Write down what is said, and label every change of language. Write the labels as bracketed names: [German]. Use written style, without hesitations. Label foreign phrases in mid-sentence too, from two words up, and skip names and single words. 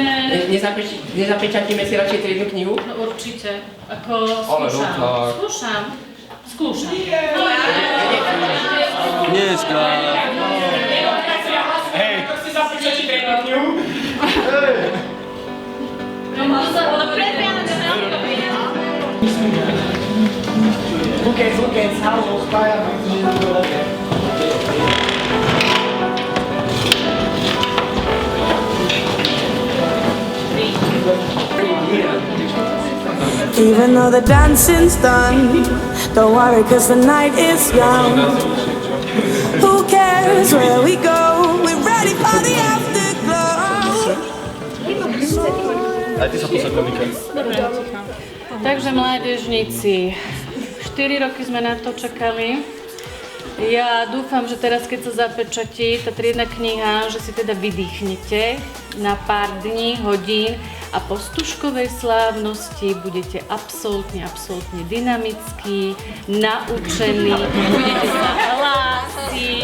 [Slovak] Nezapečatíme si radšej tú jednu knihu? No určite. Ako Ale skúšam. no tak. Skúšam. Dneska. Hej, to si zapečatíte jednu knihu? No sa hovorí. Lucas, hallo, Spire. [English] Even though the dancing's done, don't worry cause the night is young. Who cares where we go, we're ready for the afterglow. [Slovak] Takže mládežníci, 4 roky sme na to čakali. Ja dúfam, že teraz, keď sa zapečatí tá triedna kniha, že si teda vydýchnete na pár dní, hodín a po stužkovej slávnosti budete absolútne dynamickí, naučení, budete sa hlásiť.